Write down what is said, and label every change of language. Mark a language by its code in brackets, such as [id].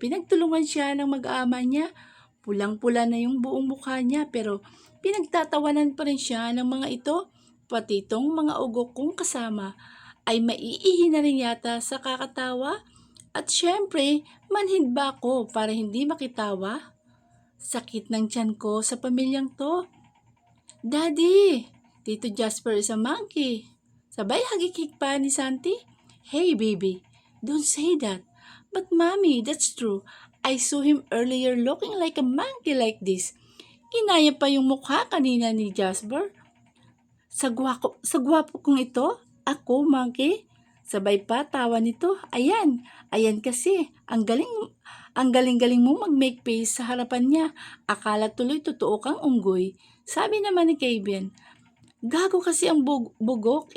[tl] Pinagtulungan siya ng mag-aama niya. Pulang-pula na yung buong mukha niya pero pinagtatawanan pa rin siya ng mga ito. Pati itong mga ugok kong kasama ay maiihi na rin yata sa kakatawa. At syempre, manhid ba ako para hindi makitawa? Sakit ng tiyan ko sa pamilyang to. [en] Daddy, Tito Jasper is a monkey. [tl] Sabay hagikik pa ni Santi. [en] Hey baby, don't say that. But mommy, that's true. I saw him earlier looking like a monkey like this. [tl] Kinaya pa yung mukha kanina ni Jasper. Sa gwapo kong ito, ako monkey. Sabay pa tawa nito. Ayan kasi. Ang galing-galing mo mag-make face sa harapan niya. Akala tuloy totoo kang unggoy. Sabi naman ni Kevin, gago kasi ang bugok.